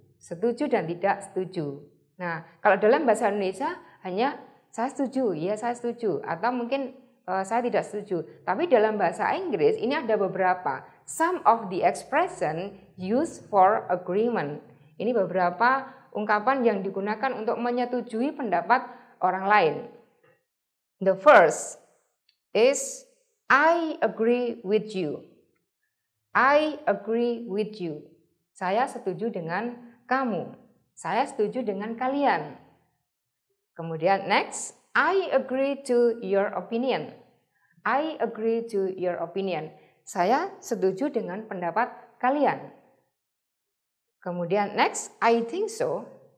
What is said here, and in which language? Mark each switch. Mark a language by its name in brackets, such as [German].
[Indonesian] Setuju dan tidak setuju. Nah, kalau dalam bahasa Indonesia hanya saya setuju, ya saya setuju, atau mungkin saya tidak setuju. Tapi dalam bahasa Inggris ini ada beberapa. [English] Some of the expression used for agreement. [Indonesian] Ini beberapa ungkapan yang digunakan untuk menyetujui pendapat orang lain. [English] The first is I agree with you. I agree with you. [Indonesian] Saya setuju dengan kamu. Saya setuju dengan kalian. Kemudian [English] next, I agree to your opinion. I agree to your opinion. [Indonesian] Saya setuju dengan pendapat kalian. Kemudian [English] next, I think so.